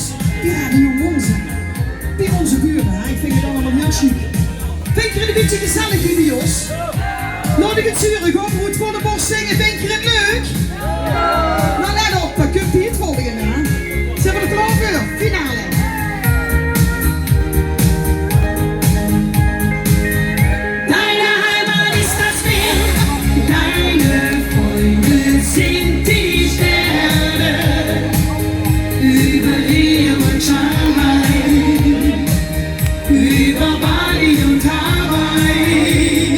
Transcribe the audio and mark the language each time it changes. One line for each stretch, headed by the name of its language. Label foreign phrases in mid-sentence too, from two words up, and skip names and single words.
Dutch: Ja, die jongen zijn. Bij onze buren, ik vind het allemaal heel chic. Vind je het een beetje gezellig, video's? Laat ik het zuren, gewoon goed voor de borst zingen. Vind je het leuk? Nou, let op, dan kunt u het volgende, hè? Zijn we er klaar voor? Finale.
German: Sind die Sterne über Leben und Schein, über Bali und Hawaii.